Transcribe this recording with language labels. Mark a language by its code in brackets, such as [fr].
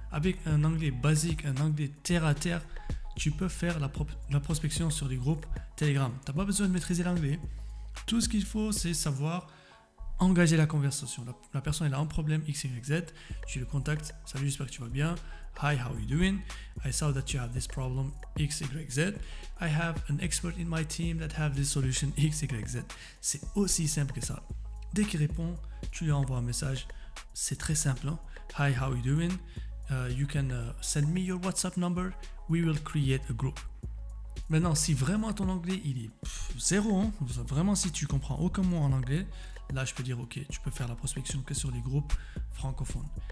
[fr] Avec un anglais basique, un anglais terre à terre, tu peux faire la prospection sur les groupes Telegram. Tu n'as pas besoin de maîtriser l'anglais. Tout ce qu'il faut, c'est savoir engager la conversation. La personne elle a un problème X, Y, Z, tu le contactes, salut, j'espère que tu vas bien, [en] hi, how are you doing? I saw that you have this problem X, Y, Z. I have an expert in my team that have this solution X, Y, Z. [fr] C'est aussi simple que ça. Dès qu'il répond, tu lui envoies un message, c'est très simple. Hein? [en] Hi, how are you doing? You can send me your WhatsApp number, we will create a group. [fr] Maintenant, si vraiment ton anglais il est zéro, hein, vraiment si tu comprends aucun mot en anglais, là je peux dire ok, tu peux faire la prospection que sur les groupes francophones.